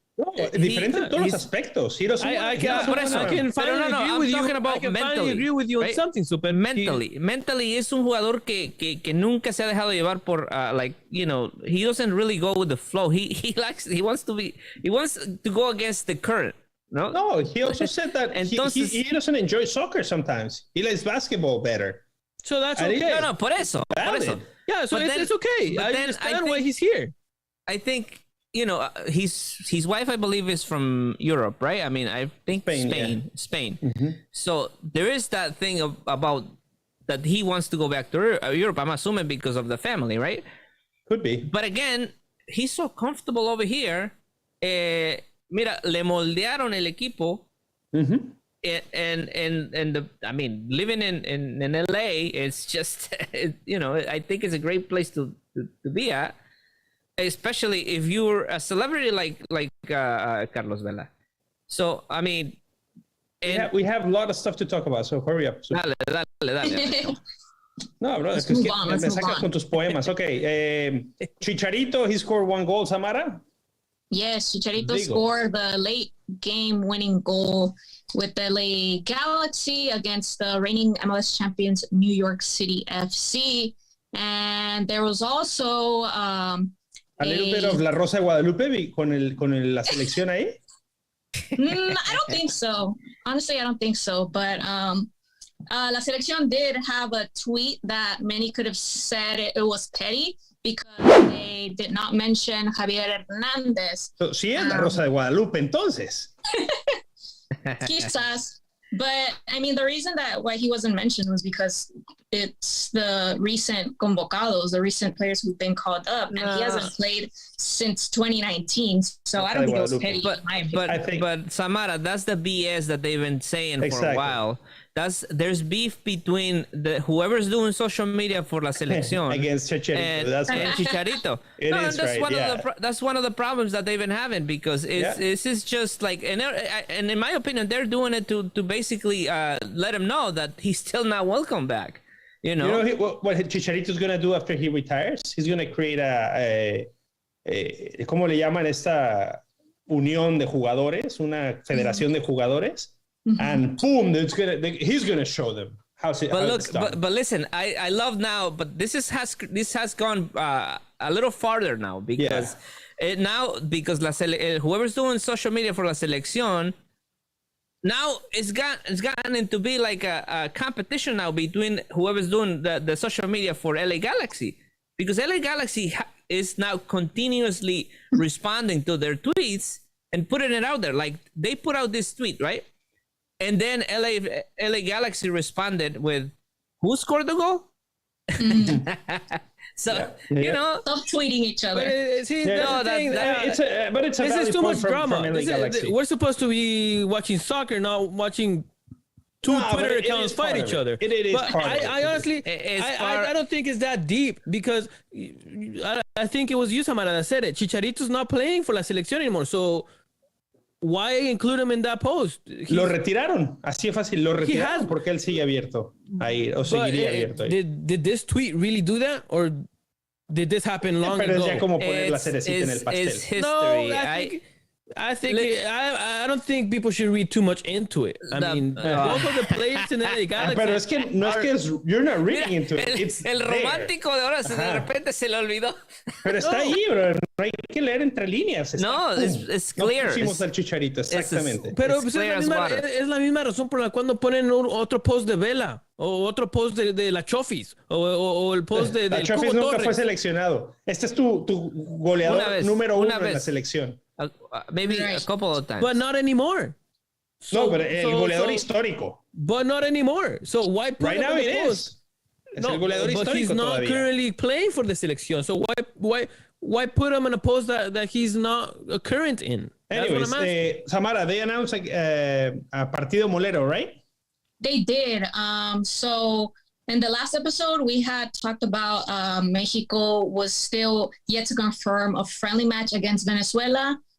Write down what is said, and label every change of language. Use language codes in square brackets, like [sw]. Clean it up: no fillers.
[es] No, diferente en todos los aspectos. [en] I can finally agree with you on something, Super. Mentally [es] es un jugador que nunca se ha dejado llevar por [en] he doesn't really go with the flow. He wants to go against the current. No, he also said that he doesn't enjoy soccer sometimes. He likes basketball better. So that's okay. [es] No, por eso. [en] Yeah, so it's okay. I understand why he's here. I think, his wife, I believe, is from Europe, right? I mean, I think Spain. Mm-hmm. So there is that thing about that he wants to go back to Europe. I'm assuming because of the family, right? Could be. But again, he's so comfortable over here. [es] Mira, le moldearon el equipo. Mm-hmm. [en] And living in LA, it's just, I think it's a great place to be at. Especially if you're a celebrity like Carlos Vela. So, I mean... We have a lot of stuff to talk about, so hurry up. [es] Dale. No, bro, es que me sacas con tus poemas. [en] Okay, Chicharito, he scored 1 goal, Samara? Yes, Chicharito scored the late game-winning goal with the LA Galaxy against the reigning MLS champions New York City FC. And there was also... a little bit of La Rosa de Guadalupe [es] con la selección ahí? [en] I don't think so. Honestly, I don't think so. But La Selección did have a tweet that many could have said it was petty because they did not mention Javier Hernandez. So, [es] sí es La Rosa de Guadalupe, entonces. Quizás. [en] But I mean, the reason that why he wasn't mentioned was because it's the recent convocados, the recent players who've been called up, and he hasn't played since 2019. So I don't think it was petty. But Samara, that's the BS that they've been saying for a while. There's beef between whoever's doing social media for la selección against Chicharito. And Chicharito. That's one of the problems that they've been having, because this is just like, and in my opinion, they're doing it to basically let him know that he's still not welcome back. What Chicharito's gonna do after he retires? He's gonna create a [es] ¿cómo le llaman esta unión de jugadores? Una federación de jugadores. [en] And boom, he's gonna show them how it's done. But listen, I love now, but this has gone a little farther now, because whoever's doing social media for la selección, now it's gotten into be like a competition now between whoever's doing the social media for LA Galaxy, because LA Galaxy is now continuously responding to their tweets and putting it out there. Like, they put out this tweet, right? And then LA Galaxy responded with, who scored the goal? So, stop tweeting each other. But it's too much drama. We're supposed to be watching soccer, not watching two Twitter accounts fight each other. It is but I honestly, I don't think it's that deep, because I think it was you, Samara, that said it. Chicharito's not playing for la selección anymore, so why include him in that post? [es] Lo retiraron, así es fácil. Lo retiraron porque él sigue abierto ahí, o seguiría abierto ahí. [en] Did this tweet really do that, or did this happen long ago? [es] Pero es ya como poner la cerecita en el pastel. [en] It's history. No, I don't think people should read too much into it. I mean, both of the players in the Galaxy. [es] Pero es que no es que [en] you're not reading into it. It's [es] el romántico de ahora de repente se le olvidó. Pero está ahí, bro. No hay que leer entre líneas. [en] It's clear. [es] No pusimos al Chicharito, exactamente. Pero es la misma razón por la cual no ponen otro post de Vela, o otro post de la Chofis, o el post de la Chofis nunca fue seleccionado. Este es tu goleador número uno en la selección. [en] Maybe a couple of times. But not anymore. [es] No, pero el goleador histórico. [en] But not anymore. So why put right now it is? [es] Es el goleador histórico. [en] But he's not currently playing for the selección. So why put him in a post that he's not current in? Anyways, Samara, they announced a Partido Molero, right? They did. So in the last episode, we had talked about Mexico was still yet to confirm a friendly match against Venezuela.